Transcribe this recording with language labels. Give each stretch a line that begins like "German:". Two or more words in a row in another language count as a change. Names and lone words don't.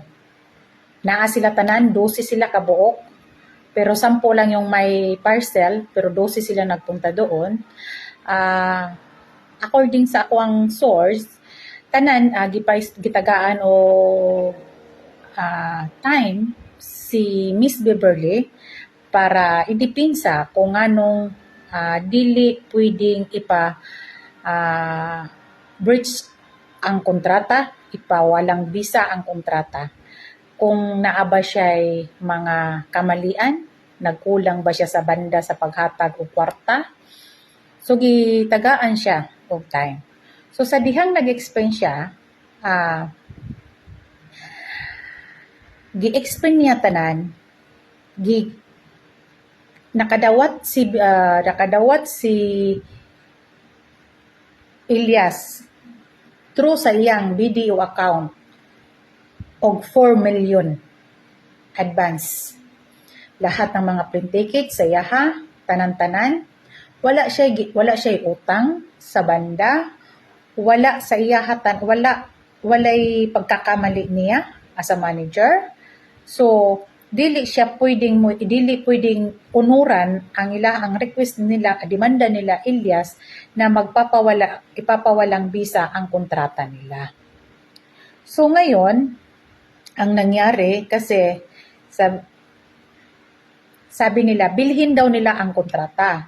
Cebuano: Naa sila tanan, 12 sila kabuok, pero 10 lang yung may parcel, pero 12 sila nagpunta doon. According sa ako ang source, tanan gitagaan o time si Miss Beverly para idipinsa kung anong dili pwedeng breach ang kontrata,
Filipino: ipawalang visa ang kontrata.
Cebuano: Kung naaba siya'y mga kamalian, nagkulang ba siya sa banda sa paghatag o kwarta, so gitagaan siya of time. So sa dihang nag-explain siya, gi-explain niya tanan, nakadawat si Elias through sa iyang BDO account og 4 million advance.
Filipino: Lahat ng mga print ticket
Cebuano: sa iyaha, tanan-tanan, wala siya utang sa banda, wala sa iyaha walay pagkakamali niya
English: as a manager.
Cebuano: So, dili pwedeng unuran ang request nila, demanda nila Elias na
Filipino: ipapawalang visa ang kontrata
Cebuano: nila.
Filipino: So ngayon, ang nangyari kasi sabi nila bilhin daw nila ang kontrata.